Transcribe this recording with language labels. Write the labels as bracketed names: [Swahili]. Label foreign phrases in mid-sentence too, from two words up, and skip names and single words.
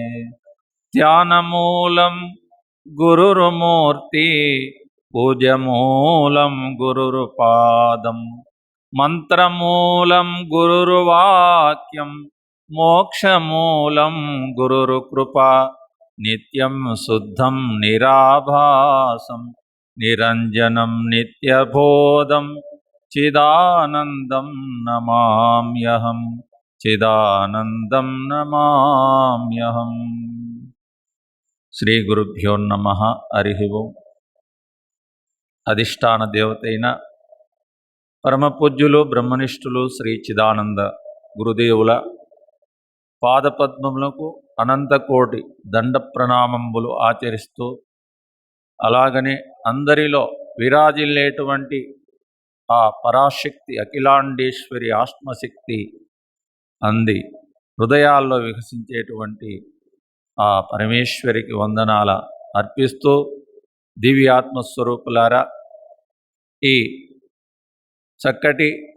[Sanskrit] ध्यानमूलं गुरुर्मूर्ति पूज्यमूलं गुरुर्पादं मंत्रमूलं गुरुर्वाक्यं मोक्षमूलं गुरुर्कृपा। नित्यं शुद्धं निराभासं निरञ्जनं नित्यबोधं चिदानन्दं नमाम्यहं चिदानन्दं नमाम्यहं। శ్రీ గురుభ్యో నమః. హరి ఓం. [Telugu] అధిష్టాన దేవతైన పరమపూజ్యులు బ్రహ్మనిష్ఠులు శ్రీ చిదానంద గురుదేవుల పాదపద్మములకు అనంతకోటి దండ ప్రణామంబులు ఆచరిస్తూ, అలాగనే అందరిలో విరాజిల్లేటువంటి ఆ పరాశక్తి అఖిలాండేశ్వరి ఆత్మశక్తి అంది హృదయాల్లో వికసించేటువంటి ఆ పరమేశ్వరికి వందనాల అర్పిస్తూ, దివ్యాత్మస్వరూపులారా, ఈ చక్కటి